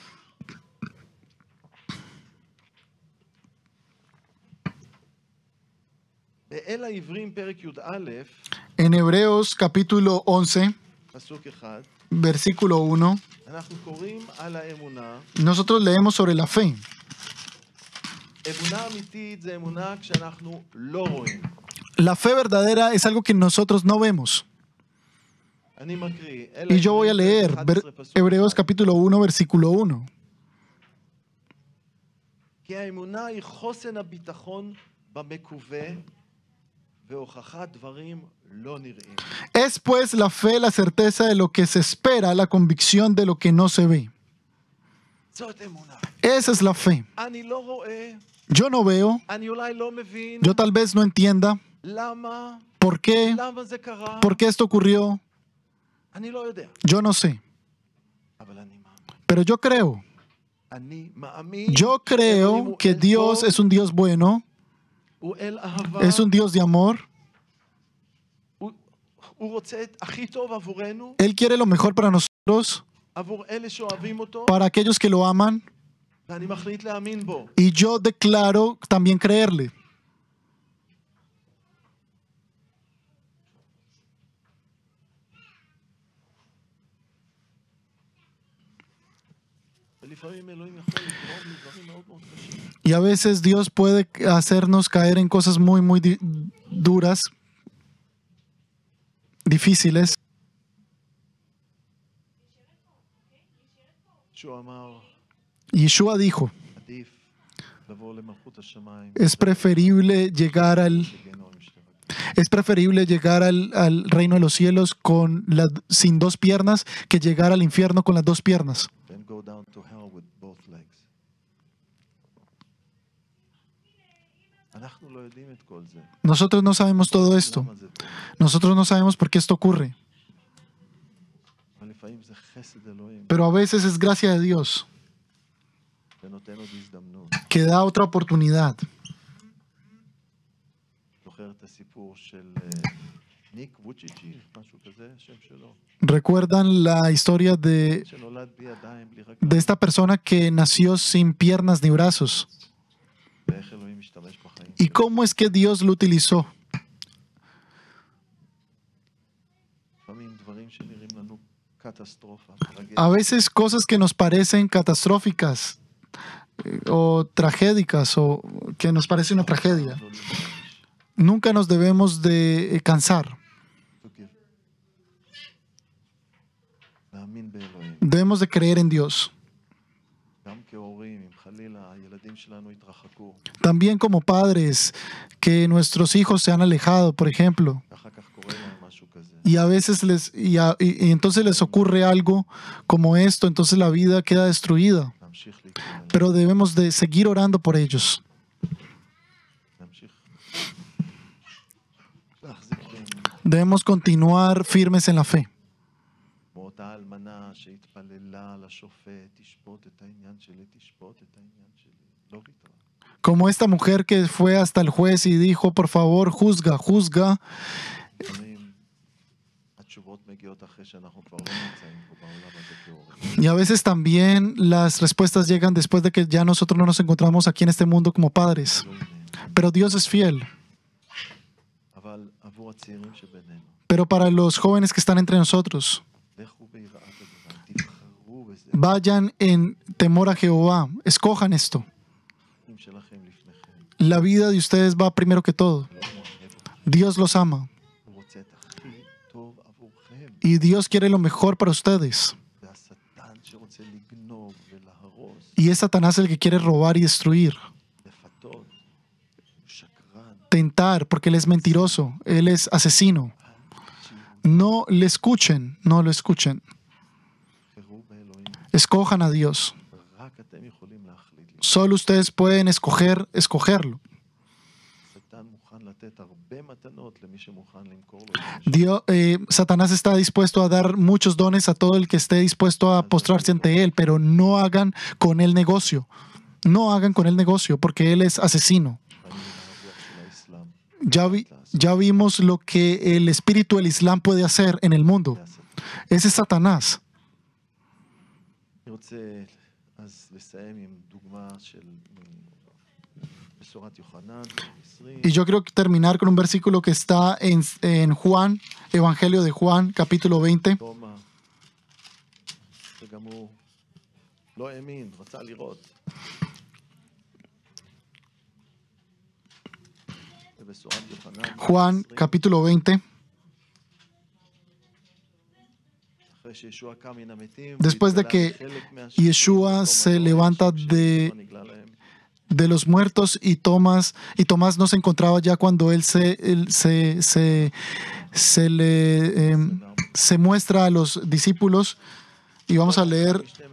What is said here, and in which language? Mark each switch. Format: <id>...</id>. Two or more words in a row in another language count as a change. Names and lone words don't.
<es>En Hebreos capítulo 11, versículo 1, nosotros leemos sobre la fe.</es> <he>אמונה אמיתית זה אמונה כשאנחנו לא רואים.</he> <es>La fe verdadera es algo que nosotros no vemos.</es> <he>אני מקריא.</he> <es>Y yo voy a leer Hebreos capítulo 1, versículo 1.</es> <he>כי האמונה היא חוסן הביטחון במקווה והוכחת דברים לא נראים.</he> <es>Es pues la fe la certeza de lo que se espera, la convicción de lo que no se ve.</es> <he>זאת אמונה.</he> <es>Esa es la fe.</es> <he>אני לא רואה,</he> <es>Yo no veo,</es> <he>אני אולי לא מבין,</he> <es>yo tal vez no entienda</es> <he>למה,</he> <es>por qué,</es> <he>למה זה קרה,</he> <es>por qué esto ocurrió,</es> <he>אני לא יודע.</he> <es>yo no sé.</es> <he>אבל אני מאמין.</he> <es>Pero yo creo.</es> <he>אני מאמין.</he> <es>Yo creo que Dios es un Dios bueno,</es> <he>הוא אל אהבה.</he> <es>es un Dios de amor.</es> <he>הוא רוצה את הכי טוב עבורנו,</he> <es>Él quiere lo mejor para nosotros,</es> <he>עבור אלה שאוהבים אותו,</he> <es>para aquellos que lo aman,</es> <he>ואני מחליט להאמין בו.</he> <es>y yo declaro también creerle.</es> <he>ולפעמים אלוהים יכול לגרום לדברים מאוד מאוד קשים.</he> <es>Y a veces Dios puede hacernos caer en cosas muy, muy duras, difíciles.</es> <he>שהוא אמר,</he> <es>Yeshua dijo,</es> <he>עדיף לבוא למלכות השמיים.</he> <es>es preferible llegar al reino de los cielos sin dos piernas que llegar al infierno con las dos piernas.</es> <en>Then go down to hell with both legs.</en> <he>אנחנו לא יודעים את כל זה.</he> <es>Nosotros no sabemos todo esto.</es> <he>למה זה טוב?</he> <es>Nosotros no sabemos por qué esto ocurre.</es> <he>אבל לפעמים זה חסד אלוהים,</he> <es>Pero a veces es gracia de Dios</es> <he>ונותן עוד הזדמנות.</he> <es>que da otra oportunidad.</es> <he>זוכר את הסיפור של ניק ווצ'יצ'י, משהו כזה, השם שלו,</he> <es>¿Recuerdan la historia</es> <he>שנולד בלי ידיים, בלי</he> <es>de</es> <he>רגליים,</he> <es>esta persona que nació sin piernas ni brazos?</es> <he>ואיך אלוהים משתמש בחיים</he> <es>¿Y</es> <he>שלו?</he> <es>cómo es que Dios lo utilizó?</es> <he>לפעמים דברים שנראים לנו קטסטרופה,</he> <es>A veces cosas que nos parecen catastróficas o tragédicas o que nos parece una tragedia. Nunca nos debemos de cansar.</es> <he>להאמין באלוהים.</he> <es>Debemos de creer en Dios.</es> <he>גם כהורים, אם חלילה הילדים שלנו יתרחקו,</he> <es>También como padres, que nuestros hijos se han alejado, por ejemplo,</es> <he>ואחר כך קורה להם משהו כזה.</he> <es>y a veces y entonces les ocurre algo como esto, entonces la vida queda destruida.</es> <he>להמשיך להתפלל,</he> <es>Pero debemos de seguir orando por ellos.</es> <he>להמשיך להחזיק באמונה.</he> <es>Debemos continuar firmes en la fe.</es> <he>כמו אותה אלמנה שהתפללה לשופט, תשפוט את העניין שלי, תשפוט את העניין שלי. לא ויתרה.</he> <es>Como esta mujer que fue hasta el juez y dijo, por favor, juzga, juzga.</es> <he>לפעמים התשובות מגיעות אחרי שאנחנו כבר לא נמצאים פה בעולם הזה כהורים.</he> <es>Y a veces también las respuestas llegan después de que ya nosotros no nos encontramos aquí en este mundo como padres.</es> <he>לא יודעים.</he> <es>Pero Dios es fiel.</es> <he>אבל עבור הצעירים שבינינו,</he> <es>Pero para los jóvenes que están entre nosotros,</es> <he>לכו ביראת הדבר, תבחרו בזה.</he> <es>vayan en temor a Jehová. Escojan esto.</es> <he>החיים שלכם לפניכם.</he> <es>La vida de ustedes va primero que todo.</es> <he>אלוהים אוהב אתכם.</he> <es>Dios los ama.</es> <he>הוא רוצה את הכי טוב עבורכם.</he> <es>Y Dios quiere lo mejor para ustedes.</es> <he>והשטן שרוצה לגנוב ולהרוס,</he> <es>Y es Satanás el que quiere robar y destruir.</es> <he>לפתות, הוא שקרן.</he> <es>Tentar, porque él es mentiroso. Él es asesino. No le escuchen. No lo escuchen.</es> <he>תבחרו באלוהים.</he> <es>Escojan a Dios.</es> <he>רק אתם יכולים להחליט.</he> <es>Solo ustedes pueden escogerlo.</es> <he>השטן מוכן לתת הרבה מתנות למי שמוכן למכור לו.</he> <es>Satanás está dispuesto a dar muchos dones a todo el que esté dispuesto a postrarse ante él, pero no hagan con él negocio. No hagan con él negocio, porque él es asesino. Ya vimos lo que el espíritu del Islam puede hacer en el mundo. Ese es Satanás.</es> <he>אני רוצה אז לסיים עם דוגמה של בשורת יוחנן 20.</he> <es>Y yo quiero terminar con un versículo que está en Juan, Evangelio de Juan, capítulo 20.</es> <he>תומא, שגם הוא לא האמין, רצה לראות.</he> <es>Juan capítulo 20. Después de que Yeshua se levanta de los muertos y Tomás no se encontraba ya cuando él se muestra a los discípulos, y vamos a leer</es>